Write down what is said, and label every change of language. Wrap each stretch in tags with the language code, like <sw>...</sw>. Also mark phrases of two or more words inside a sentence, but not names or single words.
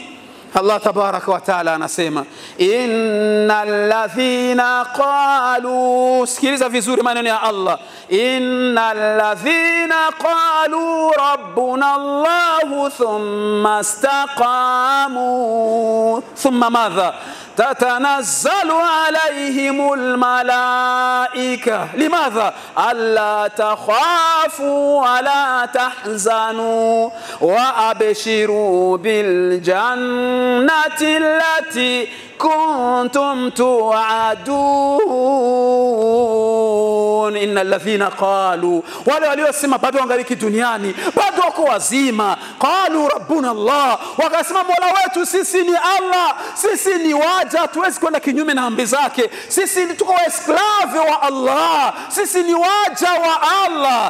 <ar>الله تبارك وتعالى anasema إن الذين قالوا,</ar> <sw>sikiliza vizuri maneno ya Allah,</sw> <ar>إن الذين قالوا ربنا الله ثم استقاموا ثم ماذا تتنزل عليهم الملائكة لماذا ألا تخافوا ولا تحزنوا وأبشروا بالجنة التي كنتم توعدون. إن الذين قالوا,</ar> <sw>wale waliosema bado wangaliki duniani, bado wako wazima,</sw> <ar>قالوا ربنا الله,</ar> <sw>wakasema mola wetu sisi ni Allah, sisi ni waja, tuwezi kwenda kinyume na amri zake, sisi tuko esklave wa Allah, sisi ni waja wa Allah.</sw>